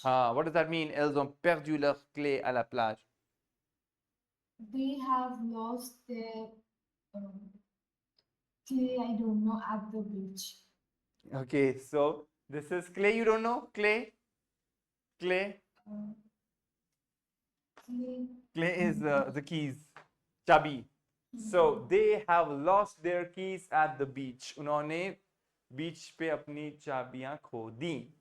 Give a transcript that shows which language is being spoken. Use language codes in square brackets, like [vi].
[fr] हाँ, [en] what does that mean? [fr] Elles ont perdu leur clé à la plage. [en] They have lost their clay, I don't know, at the beach. Okay, so this is clay. You don't know clay? Clay. Clay. Clay is the keys, chabi. So they have lost their keys at the beach. [hi] उन्होंने बीच पे अपनी चाबियां खो दी।